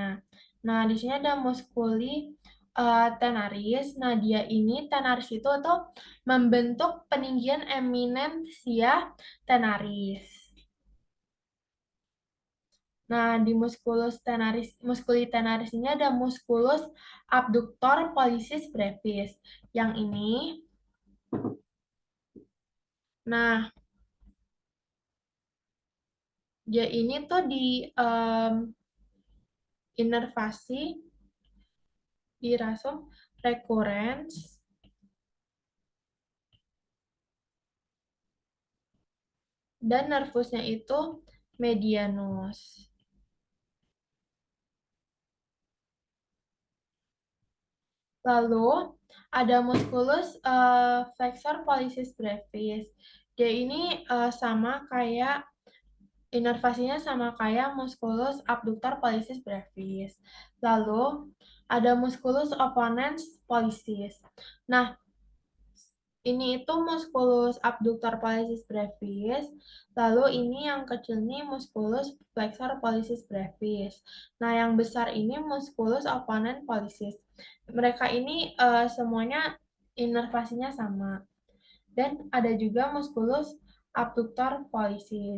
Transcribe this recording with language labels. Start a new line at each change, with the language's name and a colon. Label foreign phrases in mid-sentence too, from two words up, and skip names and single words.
Indonesian: Nah, di sini ada
Latin: muskuli tenaris.
Indonesian: Nah, dia ini tenaris itu tuh membentuk peninggian eminensia tenaris. Nah, di
Latin: musculus tenaris, muskuli tenaris
Indonesian: ini ada
Latin: musculus abductor pollicis brevis.
Indonesian: Yang ini, nah, dia ini tuh di inervasi di
Latin: rasum recurrens
Indonesian: dan nervusnya itu medianus. Lalu ada
Latin: musculus flexor pollicis brevis.
Indonesian: Dia ini sama kayak inervasinya sama kayak
Latin: musculus abductor pollicis brevis.
Indonesian: Lalu ada
Latin: musculus opponens pollicis.
Indonesian: Nah, ini itu
Latin: musculus abductor pollicis brevis.
Indonesian: Lalu ini yang kecil ini
Latin: musculus flexor pollicis brevis.
Indonesian: Nah, yang besar ini
Latin: musculus opponens pollicis.
Indonesian: Mereka ini semuanya inervasinya sama. Dan ada juga
Latin: musculus abductor pollicis.